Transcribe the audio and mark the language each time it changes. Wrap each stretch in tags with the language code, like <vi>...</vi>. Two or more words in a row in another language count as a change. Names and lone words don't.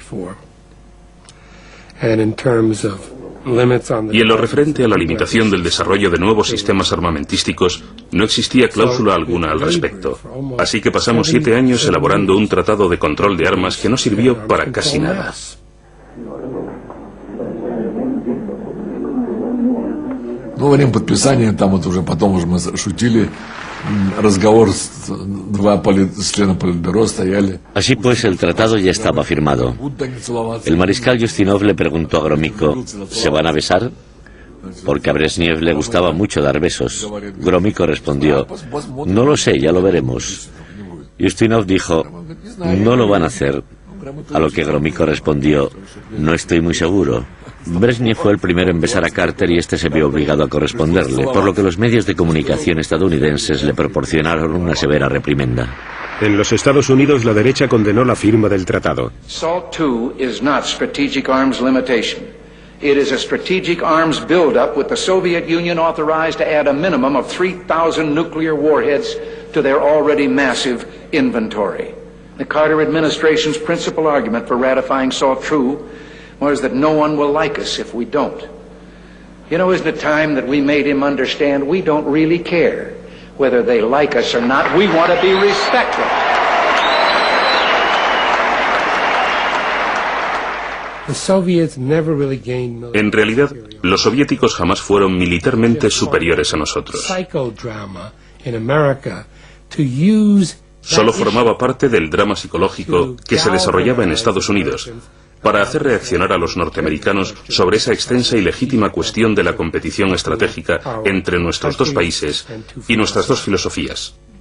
<es>Y en lo referente a la limitación del desarrollo de nuevos sistemas armamentísticos, no existía cláusula alguna al respecto. Así que pasamos 7 años elaborando un tratado de control de armas que no sirvió para casi nada.</es> <ru>Ну, во время подписания, там вот уже потом уже мы шутили, разговор с два члена Политбюро стояли.</ru> <es>Así pues, el tratado ya estaba firmado. El mariscal Yustinov le preguntó a Gromyko: ¿se van a besar? Porque a Brezhnev le gustaba mucho dar besos. Gromyko respondió: no lo sé, ya lo veremos. Yustinov dijo: no lo van a hacer. A lo que Gromyko respondió: no estoy muy seguro. Brezhnev fue el primero en besar a Carter y este se vio obligado a corresponderle, por lo que los medios de comunicación estadounidenses le proporcionaron una severa reprimenda. En los Estados Unidos, la derecha condenó la firma del tratado.</es> <en>SALT II is not strategic arms limitation. It is a strategic arms buildup with the Soviet Union authorized to add a minimum of 3,000 nuclear warheads to their already massive inventory. The Carter administration's principal argument for ratifying SALT II was that no one will like us if we don't. You know, isn't it time that we made him understand we don't really care whether they like us or not? We want to be respected.</en> <es>En realidad, los soviéticos jamás fueron militarmente superiores a nosotros. Solo formaba parte del drama psicológico que se desarrollaba en Estados Unidos para hacer reaccionar a los norteamericanos sobre esa extensa y legítima cuestión de la competición estratégica entre nuestros dos países y nuestras dos filosofías.</es>